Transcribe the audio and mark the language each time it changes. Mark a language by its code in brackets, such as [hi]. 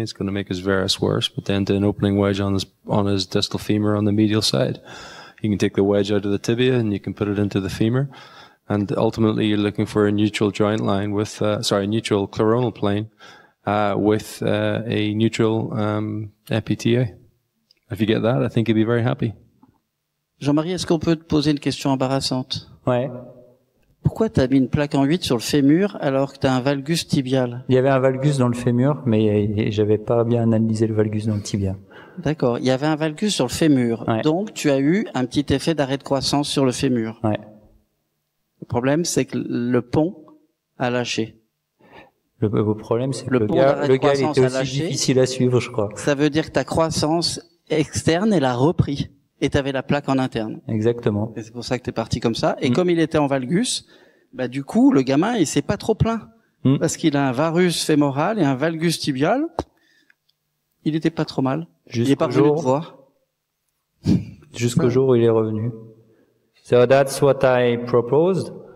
[en] It's going to make his varus worse, but then do an opening wedge on his distal femur on the medial side. You can take the wedge out of the tibia and you can put it into the femur. And ultimately, you're looking for a neutral joint line with, neutral coronal plane with a neutral MPTA. If you get that, I think you'd be very happy. [fr] Jean-Marie, est-ce qu'on peut te poser une question embarrassante? Ouais. Pourquoi tu as mis une plaque en 8 sur le fémur alors que tu as un valgus tibial? Il y avait un valgus dans le fémur, mais j'avais pas bien analysé le valgus dans le tibia. D'accord. Il y avait un valgus sur le fémur. Ouais. Donc, tu as eu un petit effet d'arrêt de croissance sur le fémur. Ouais. Le problème, c'est que le pont a lâché. Le problème, c'est que Le pont d'arrêt de le gars il croissance était a aussi lâché. difficile à suivre, je crois. Ça veut dire que ta croissance externe, elle a repris. Et tu avais la plaque en interne. Exactement. Et c'est pour ça que tu es parti comme ça. Et comme il était en valgus, bah du coup, le gamin, il s'est pas trop plaint. Parce qu'il a un varus fémoral et un valgus tibial. Il était pas trop mal. Il est pas revenu te voir. Jusqu'au jour où il est revenu. [en] So that's what I proposed.